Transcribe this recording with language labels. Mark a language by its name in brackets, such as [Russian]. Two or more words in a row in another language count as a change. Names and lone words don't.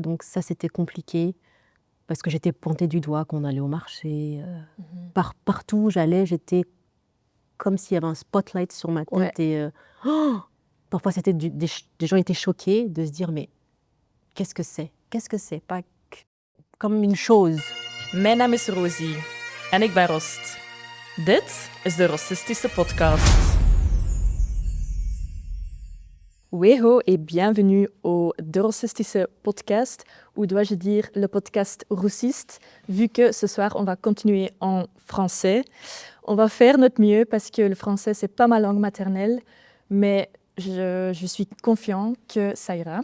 [French] Donc ça, c'était compliqué parce que j'étais pointée du doigt quand on allait au marché. Partout où j'allais, j'étais comme s'il y avait un spotlight sur ma tête. Ouais. Et parfois, c'était des gens étaient choqués de se dire, mais qu'est-ce que c'est? Qu'est-ce que c'est? Pas comme une chose. [Dutch] Mijn naam is Rosie en ik ben Rost. Dit is de Rostistische podcast. [French] Weho et bienvenue au De Rossistische podcast, ou dois-je dire le podcast roussiste, vu que ce soir on va continuer en français. On va faire notre mieux parce que le français c'est pas ma langue maternelle, mais je suis confiant que ça ira.